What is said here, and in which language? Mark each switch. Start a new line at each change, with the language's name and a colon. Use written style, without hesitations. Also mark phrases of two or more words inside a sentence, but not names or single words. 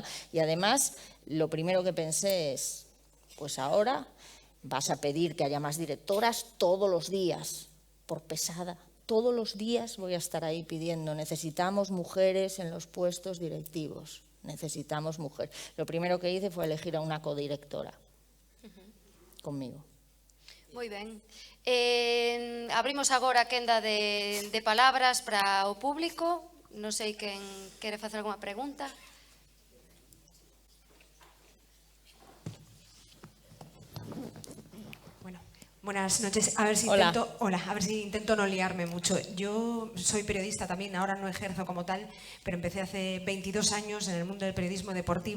Spanish: Y además, lo primero que pensé es, pues ahora vas a pedir que haya más directoras todos los días, por pesada. Todos los días voy a estar ahí pidiendo, necesitamos mujeres en los puestos directivos. Necesitamos mujeres. Lo primero que hice fue elegir a una codirectora conmigo.
Galician: Moi ben. Abrimos agora a quenda de palabras para o público. Non sei quen quere facer alguma pregunta.
Spanish: Buenas noches. A ver si intento no liarme mucho. Yo soy periodista también, ahora no ejerzo como tal, pero empecé hace 22 años en el mundo del periodismo deportivo.